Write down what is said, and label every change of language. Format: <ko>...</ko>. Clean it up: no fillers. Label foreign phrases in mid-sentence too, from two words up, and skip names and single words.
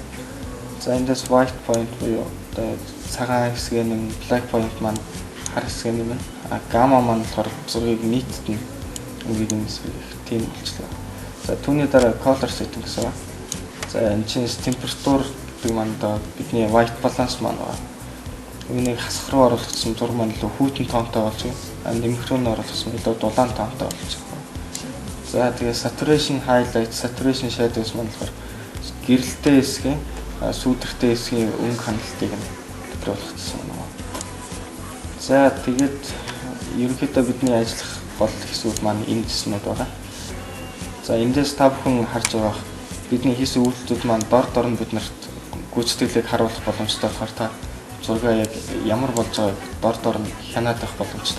<mn>За эндээс</mn> <en>white point</en> <mn>буюу одоо цагаан хэсгээ нэм</mn> <en>black point</en> <mn>маань хар хэсгээ нэм. Gamma маань болохоор зургийг нийтэд нь өнгөийг нь тийм болчихлоо. За түүний дараа</mn> <en>color settings</en> <mn>аа. За энэ чинь температур гэдэг маань одоо бидний</mn> <en>white balance</en> <mn>маань байна. Үүнийг хасах руу оруулсан зураг маань илүү хүйтэн тоонтой болж байна. Нэмэх рүү нь оруулсан илүү дулаан тоонтой болж байна. За тэгээ</mn> <en>saturation highlight, saturation shadows</en> <mn>маань болохоор гэрэлтэй хэсгийн сүүдэртэй хэсгийн өнгө ханалтыг нь тодорхойлсон байна. За тэгээд ерөнхийдөө бидний ажиллах гол хэсгүүд маань энэ хэсгүүд байгаа. За эндээс та бүхэн харж байгаа бидний хийсэн үйлдэлүүд маань дор нь биднэрт гүйцэтгэлийг харуулах боломжтой болохоор та зургаа яг ямар болж байгааг дор нь хянаад авах боломжтой.</mn>